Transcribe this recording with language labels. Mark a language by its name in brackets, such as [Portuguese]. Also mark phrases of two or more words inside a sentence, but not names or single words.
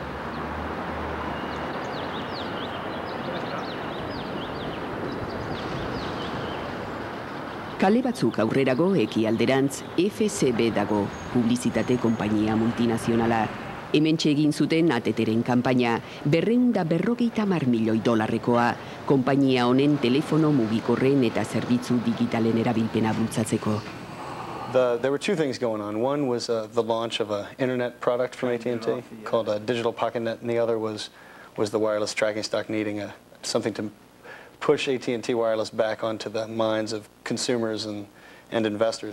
[Basque] Kale batzuk aurrerago ekialderantz FCB dago, publizitate konpainia multinazionala. Hementxe egin zuten ATTren kanpaina, $250 milioi konpainia honen telefono mugikorren eta zerbitzu digitalen erabilpena bultzatzeko. [English] There were two things going on. One was the launch of an internet product from AT&T called Digital PocketNet, and the other was the wireless tracking stock needing something to push AT&T Wireless back onto the minds of consumers and investors.